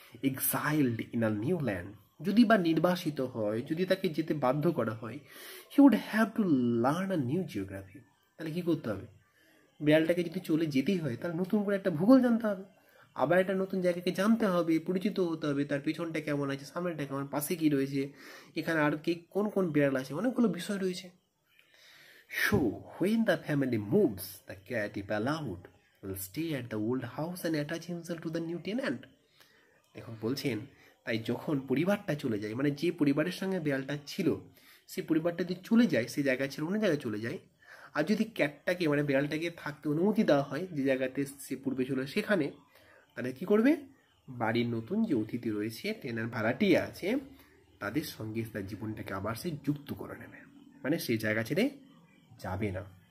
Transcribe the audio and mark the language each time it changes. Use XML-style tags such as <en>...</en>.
<en>exiled in a new land,</en> <bn>যদি বা নির্বাসিত হয়, যদি তাকে যেতে বাধ্য করা হয়,</bn> <en>He would have to learn a new geography.</en> <bn>তাহলে কী করতে হবে? বিড়ালটাকে যদি চলে যেতেই হয়, তাহলে নতুন করে একটা ভূগোল জানতে হবে, আবার একটা নতুন জায়গাকে জানতে হবে, পরিচিত হতে হবে, তার পেছনটা কেমন আছে, সামনেটা কেমন, পাশে কী রয়েছে, এখানে আর কে কোন কোন বিড়াল আছে, অনেকগুলো বিষয় রয়েছে।</bn> <en>So, when the family moves, the cat, if allowed, will stay at the old house and attach himself to the new tenant.</en> <bn>এখন বলছেন, তাই যখন পরিবারটা চলে যায়, মানে যে পরিবারের সঙ্গে বিড়ালটা ছিল, সেই পরিবারটা যদি চলে যায়, সেই জায়গা ছেড়ে অন্য জায়গায় চলে যায়, আর যদি ক্যাটটাকে, মানে বিড়ালটাকে থাকতে অনুমতি দেওয়া হয় যে জায়গাতে সে পূর্বে ছিল সেখানে, তাহলে কী করবে? বাড়ির নতুন যে অতিথি রয়েছে, টেনার ভাড়াটিয়া আছে, তাদের সঙ্গে তার জীবনটাকে আবার সে যুক্ত করে নেবে, মানে সেই জায়গা ছেড়ে যাবে না।</bn>